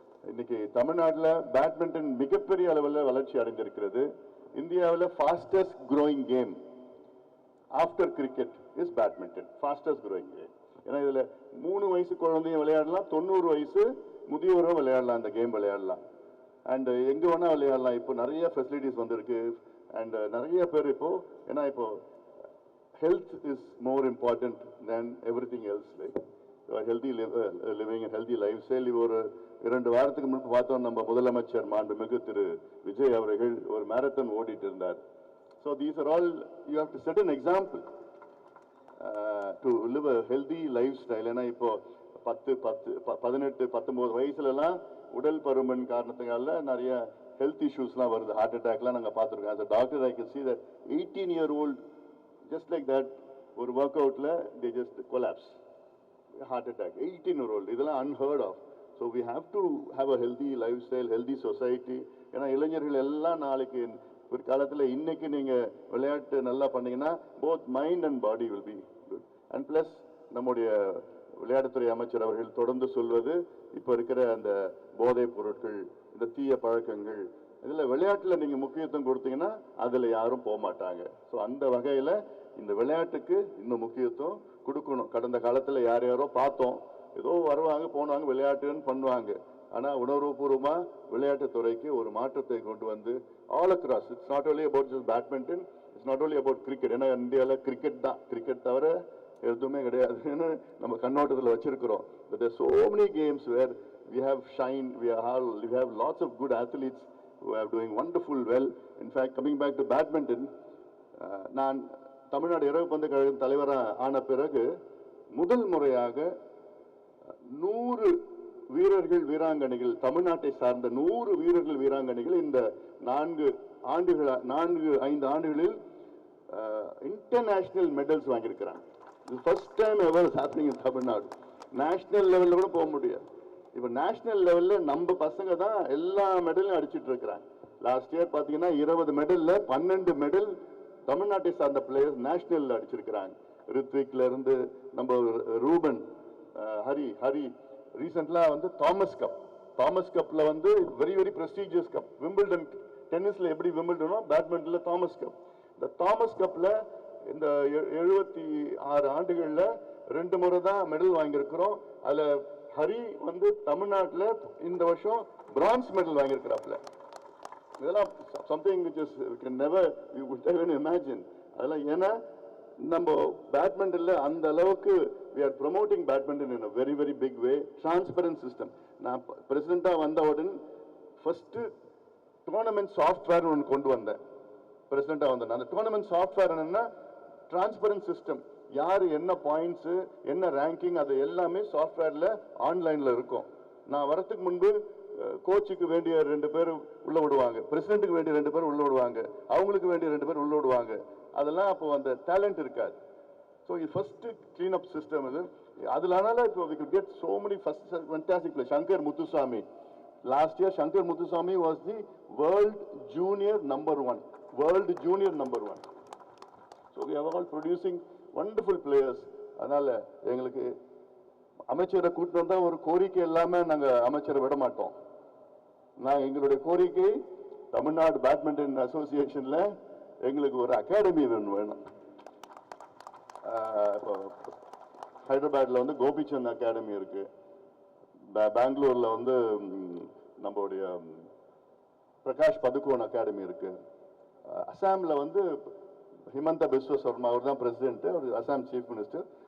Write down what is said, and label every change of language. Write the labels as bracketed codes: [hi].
[ta] இன்னைக்கு தமிழ்நாட்டில் பேட்மிண்டன் மிகப்பெரிய அளவில் வளர்ச்சி அடைந்திருக்கிறது. [en] இந்தியாவில் fastest growing game after cricket is badminton. Fastest growing game. [ta] ஏன்னா இதில் 3 வயசு குழந்தையும் விளையாடலாம், 90 வயசு முதியோரும் விளையாடலாம், அந்த கேம் விளையாடலாம். அண்ட் எங்கே வேணால் விளையாடலாம். இப்போ நிறைய ஃபெசிலிட்டிஸ் வந்திருக்கு. [en] and [ta] நிறைய பேர் இப்போ, ஏன்னா இப்போ [en] health is more important than everything else. Like healthy living and healthy lifestyle. [ta] ஒரு 2 வாரத்துக்கு முன்பு பார்த்தோம், நம்ம முதலமைச்சர் மாண்புமிகு திரு விஜய் அவர்கள் ஒரு மேரத்தான் ஓடிட்டு இருந்தார். [en] So these are all, you have to set an example to live a healthy lifestyle. [ta] ஏன்னா இப்போ 18-19 வயசுலலாம் உடல் பருமன் காரணத்தினால நிறைய ஹெல்த் இஷ்யூஸ்லாம் வருது, ஹார்ட் அட்டாக்லாம் நாங்கள் பார்த்துருக்கோம். [en] as a doctor I can see that 18-year-old just like that [ta] ஒரு work அவுட்ல [en] they just collapse, heart attack. 18-year-old, இதெல்லாம் unheard of. So we have to have a healthy lifestyle, healthy society. [ta] ஏன்னா இளைஞர்கள் எல்லாம் நாளைக்கு ஒரு காலத்தில் இன்னைக்கு நீங்கள் விளையாட்டு நல்லா பண்ணீங்கன்னா [en] both mind and body will be good. [ta] And plus நம்முடைய விளையாட்டுத்துறை அமைச்சர் அவர்கள் தொடர்ந்து சொல்வது, இப்போ இருக்கிற அந்த போதைப் பொருட்கள், இந்த தீய பழக்கங்கள், இதில் விளையாட்டில் நீங்கள் முக்கியத்துவம் கொடுத்தீங்கன்னா அதில் யாரும் போக மாட்டாங்க. ஸோ அந்த வகையில் இந்த விளையாட்டுக்கு இன்னும் முக்கியத்துவம் கொடுக்கணும். கடந்த காலத்தில் யார் யாரோ பார்த்தோம், ஏதோ வருவாங்க போனாங்க விளையாட்டுன்னு பண்ணுவாங்க. ஆனால் உணர்வுபூர்வமாக விளையாட்டுத்துறைக்கு ஒரு மாற்றத்தை கொண்டு வந்து [en] All across, it's not only about just badminton, it's not only about cricket. [ta] ஏன்னா இந்தியாவில் கிரிக்கெட் தான், கிரிக்கெட் தவிர எதுவுமே கிடையாதுன்னு நம்ம கண்ணோட்டத்தில் வச்சிருக்கிறோம். [en] But there are so many games where we have shined, we have lots of good athletes who are doing wonderful well. In fact, coming back to badminton, [ta] நான் தமிழ்நாடு இறகுப்பந்து கழகம் தலைவராக ஆன பிறகு முதல் முறையாக 100 வீரர்கள் வீராங்கனைகள், தமிழ்நாட்டை சார்ந்த 100 வீரர்கள் வீராங்கனைகள் இந்த 4-5 ஆண்டுகளில் இன்டர்நேஷனல் மெடல்ஸ் வாங்கியிருக்கிறாங்க. இது [en] first time ever is happening in [ta] Tamil Nadu. National லெவலில் கூட போக முடியாது. இப்போ நேஷனல் லெவலில் நம்ம பசங்க தான் எல்லா மெடலும் அடிச்சுட்டு இருக்கிறாங்க. லாஸ்ட் இயர் பார்த்தீங்கன்னா 20 மெடலில் 12 மெடல் தமிழ்நாட்டை சார்ந்த பிளேயர்ஸ் நேஷனல் அடிச்சிருக்கிறாங்க. ரித்விக்ல இருந்து நம்ம ரூபன், ஹரி ரீசெண்டாக வந்து தாமஸ் கப்ல வந்து [en] Very very prestigious cup. [ta] Wimbledon டென்னிஸ்ல எப்படி விம்பிள்டனோ பேட்மிண்டன்ல தாமஸ் கப். இந்த தாமஸ் கப்ல இந்த 76 ஆண்டுகளில் 2 முறை தான் மெடல் வாங்கியிருக்கிறோம். அதில் ஹரி வந்து தமிழ்நாட்டில் இந்த வருஷம் பிரான்ஸ் மெடல் வாங்கியிருக்கிறாப்ல. [en] இதெல்லாம் something which is we can never, you would even imagine. [ta] அதெல்லாம் ஏன்னா நம்ம பேட்மிண்டன்ல அந்த அளவுக்கு [en] we are promoting badminton in a very very big way. Transparent system. [ta] நான் பிரசிடென்ட்டாக வந்தவுடன் ஃபர்ஸ்ட் டோர்னமெண்ட் சாஃப்ட்வேர் ஒன்று கொண்டு வந்தேன். பிரசிடென்ட்டாக வந்தேன். அந்த டோர்னமெண்ட் சாஃப்ட்வேர் என்னன்னா டிரான்ஸ்பரன்ட் சிஸ்டம். யார் என்ன பாயிண்ட்ஸு, என்ன ரேங்கிங், அது எல்லாமே சாஃப்ட்வேரில் ஆன்லைனில் இருக்கும். நான் வரத்துக்கு முன்பு கோச்சுக்கு வேண்டிய 2 பேர் உள்ள விடுவாங்க, பிரசிடென்ட்டுக்கு வேண்டிய 2 பேர் உள்ள விடுவாங்க, அவங்களுக்கு வேண்டிய 2 பேர் உள்ள விடுவாங்க. அதெல்லாம் அப்போ அந்த டேலண்ட் இருக்காது. ஸோ இது ஃபர்ஸ்ட் கிளீன் அப் சிஸ்டம் இது. அதனால இப்போ [en] we could get so many first fantastic players. Shankar Muthuswamy, last year Shankar Muthuswamy was the world junior number 1. So we are all producing wonderful players. [ta] அதனால எங்களுக்கு அமைச்சரை கூட்டு வந்தால் ஒரு கோரிக்கை இல்லாமல் நாங்கள் அமைச்சரை விட மாட்டோம். எங்களுடைய கோரிக்கை தமிழ்நாடு பேட்மிண்டன் அசோசியேஷனில் எங்களுக்கு ஒரு அகாடமி வேணும். இப்போ ஹைதராபாத்தில் வந்து கோபிச்சந்த் அகாடமி இருக்கு, பெங்களூரில் வந்து நம்மளுடைய பிரகாஷ் பதுகோன் அகாடமி இருக்கு, அசாமில் வந்து ஹிமந்த பிஸ்வ சர்மா அவர் தான் பிரசிடென்ட், அவர் அசாம் சீஃப் மினிஸ்டர்.